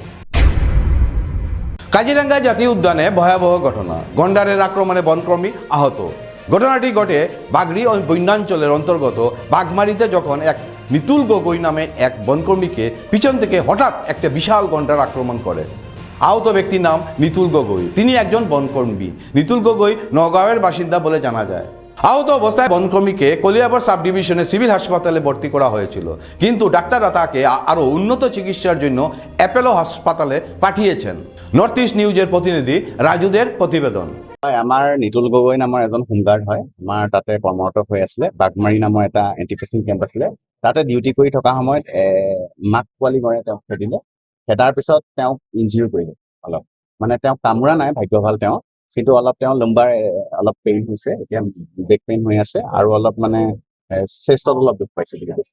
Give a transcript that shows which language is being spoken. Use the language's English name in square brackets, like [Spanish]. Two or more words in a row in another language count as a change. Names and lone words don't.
[Bangla] কাজিরাঙ্গা জাতীয় উদ্যানে ভয়াবহ ঘটনা, গন্ডারের আক্রমণে বনকর্মী আহত। ঘটনাটি ঘটে বাগড়ি ও বন্যাঞ্চলের অন্তর্গত বাঘমারিতে, যখন এক নিতুল গগৈ নামে এক বনকর্মীকে পিছন থেকে হঠাৎ একটা বিশাল গন্ডার আক্রমণ করে। আহত ব্যক্তির নাম নিতুল গগৈ। তিনি একজন বনকর্মী। নিতুল গগৈ নগাঁওয়ের বাসিন্দা বলে জানা যায়। আহত অবস্থায় বনকর্মীকে কলিয়াবর সাব ডিভিশনে সিভিল হাসপাতালে ভর্তি করা হয়েছিল, কিন্তু ডাক্তাররা তাকে আরও উন্নত চিকিৎসার জন্য অ্যাপোলো হাসপাতালে পাঠিয়েছেন। নর্থ ইস্ট নিউজের প্রতিনিধি রাজুদের প্রতিবেদন। [Assamese] আমাৰ নিতুল গগৈ নামৰ এজন হোমগাৰ্ড হয়। আমাৰ তাতে কৰ্মৰত হৈ আছিলে। বাঘমাৰী নামৰ এটা [English] anti-poaching camp [Assamese] আছিলে, তাতে ডিউটি কৰি থকা সময়ত মাক পোৱালি মৰে, তেওঁক খেদিলে। খেদাৰ পিছত তেওঁক ইনজিউৰ কৰিলে অলপ, মানে তেওঁক কামোৰা নাই, ভাগ্য ভাল তেওঁ, কিন্তু অলপ তেওঁ লম্বাৰ অলপ পেইন হৈছে, এতিয়া [English] back pain [Assamese] হৈ আছে আৰু অলপ মানে চেষ্টত অলপ দুখ পাইছে বুলি কৈছে।